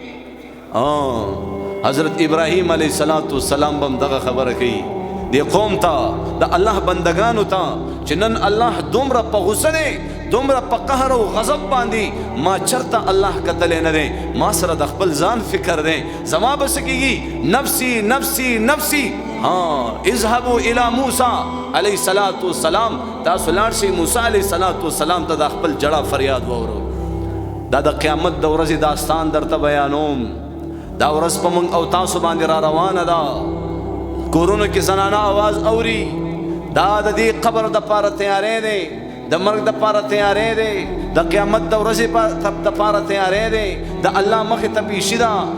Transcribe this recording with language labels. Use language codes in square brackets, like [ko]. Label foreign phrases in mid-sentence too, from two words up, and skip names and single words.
[ps] حضرت ابراهیم [ar] علیه السلام [ps] به هم دغه خبره کوي دی قوم ته، د الله بندگانو ته چې نن الله دومره په غصه دی، دومره په قهر او غضب باندې ما چرته الله کتلی نه دی، ما سره د خپل ځان فکر دی، زما به څه کېږي؟ [ar] نفسی نفسی نفسی. اذهبوا الی موسی علیه السلام، [ps] تاسو لاړ شئ موسی [ar] علیه السلام [ps] ته د خپل جړا فریاد واورو. دا د قیامت د ورځې داستان درته بیانوم، دا ورځ په موږ او تاسو باندې را روانه ده. کورونو کې زنانه आवाज اوري، دا د دې قبر د پاره تیارې دی، د مرګ د پاره تیارې دی، د قیامت د ورځې د پاره تیارې دی، د الله مخې ته پیشي ده.